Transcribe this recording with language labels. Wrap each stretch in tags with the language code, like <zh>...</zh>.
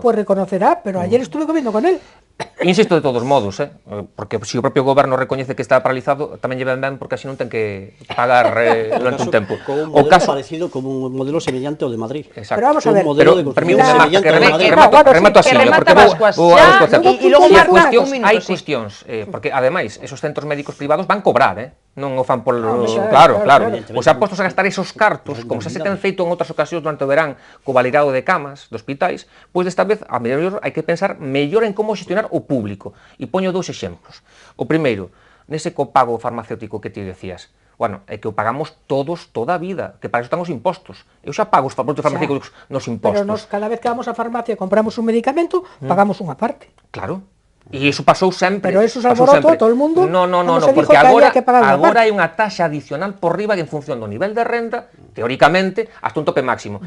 <es>Pues reconocerá, pero ayer estuve comiendo con él.</es> <gl>Insisto de todos modos, porque se o propio goberno recoñece que está paralizado, tamén llevan ben porque así non ten que pagar durante un tempo. O caso parecido como un modelo semellante ao de Madrid. Exacto.</gl> <es>Pero vamos a ver,</es> <gl>permíteme que remato así, porque e logo hai cuestións, porque ademais esos centros médicos privados van cobrar, non o fan por... Claro. Pois xa postos a gastar esos cartos, como xa se ten feito en outras ocasións durante o verán, co valirado de camas, de hospitais, pois desta vez, a mellor, hai que pensar mellor en como xestionar o público. E poño 2 exemplos. O primeiro, nese copago farmacéutico que ti decías, bueno, é que o pagamos todos toda a vida, que para iso están os impostos. Eu xa pago os produtos farmacéuticos nos impostos. Pero cada vez que vamos á farmacia e compramos un medicamento, pagamos unha parte. Claro. E iso pasou sempre. Pero eso se alborotou a todo o mundo. No, porque agora hai unha taxa adicional por riba en función do nivel de renda, teóricamente, hasta un tope máximo.</gl>